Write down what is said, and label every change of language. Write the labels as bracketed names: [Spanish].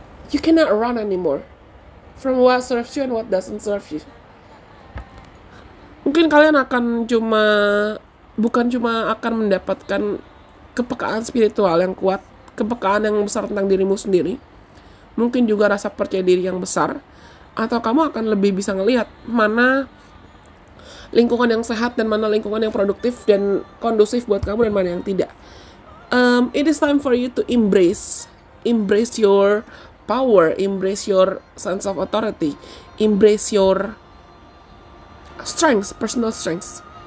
[English] You cannot run anymore from what serves you and what doesn't serve you. [Indonesian] Mungkin kalian akan bukan cuma akan mendapatkan kepekaan spiritual yang kuat, kepekaan yang besar tentang dirimu sendiri, mungkin juga rasa percaya diri yang besar, atau kamu akan lebih bisa ngelihat mana lingkungan yang sehat dan mana lingkungan yang produktif dan kondusif buat kamu dan mana yang tidak. [English] It is time for you to embrace your power, embrace your sense of authority, embrace your strengths, personal strengths.